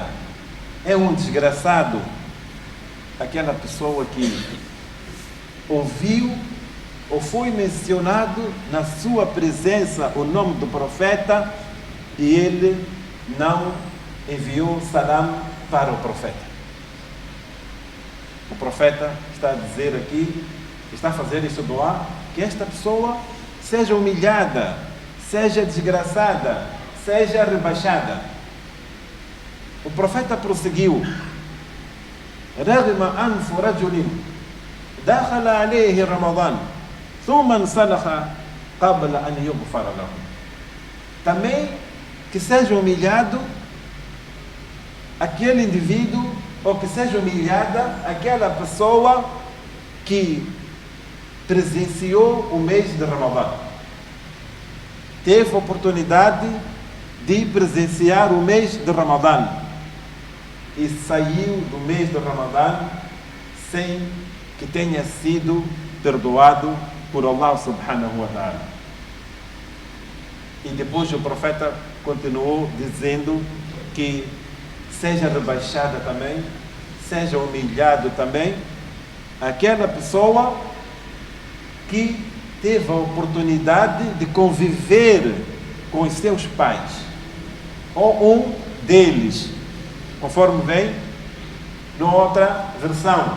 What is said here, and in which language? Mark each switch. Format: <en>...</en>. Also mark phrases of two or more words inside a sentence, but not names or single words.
<pt>É um desgraçado aquela pessoa que ouviu ou foi mencionado na sua presença o nome do profeta e ele não enviou salam para o profeta. O profeta está a dizer aqui, está a fazer este doa, que esta pessoa seja humilhada, seja desgraçada, seja rebaixada. O profeta prosseguiu:</pt> <ar>رغم أنف رجل دخل عليه رمضان ثم انسلخ قبل أن يغفر له.</ar> <pt>Também que seja humilhado aquele indivíduo, ou que seja humilhada aquela pessoa que presenciou o mês de Ramadã, teve a oportunidade de presenciar o mês de Ramadã e saiu do mês de Ramadã sem que tenha sido perdoado por Allah</pt> <ar>سبحانه وتعالى.</ar> <pt>E depois o profeta continuou dizendo que seja rebaixada também, seja humilhado também aquela pessoa que teve a oportunidade de conviver com os seus pais, ou um deles, conforme vem numa outra versão.</pt>